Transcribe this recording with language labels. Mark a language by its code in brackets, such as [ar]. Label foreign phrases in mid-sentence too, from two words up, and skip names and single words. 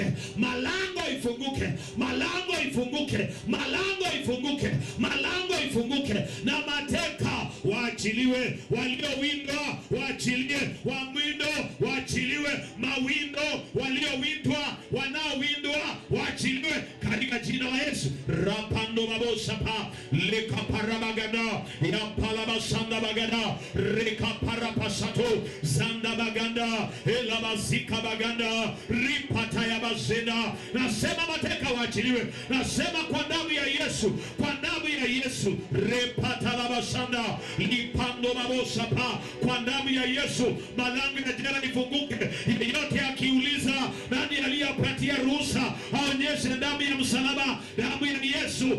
[sw] Malango ifunguke. Malango ifunguke. Malango ifunguke. Malango ifunguke na mateka waachiliwe. Waliowindwa waachiliwe. Wamwindo waachiliwe. Mawindo waliowindwa, wanaowindwa waachiliwe katika jina la Yesu. Rapando babosapa leka parabagada ya palabasanda bagada reka parapasato zanda baganda elabazika baganda ripata ya bazenda. Nasema mateka waachiliwe. Nasema kwa damu ya Yesu, kwa damu ya Yesu repata labasanda lipando babosapa, kwa damu ya Yesu malango ya jela ifunguke. Yeyote akiuliza nani aliyepatia ruhusa aonyeshe damu ya msalaba, damu ya Yesu.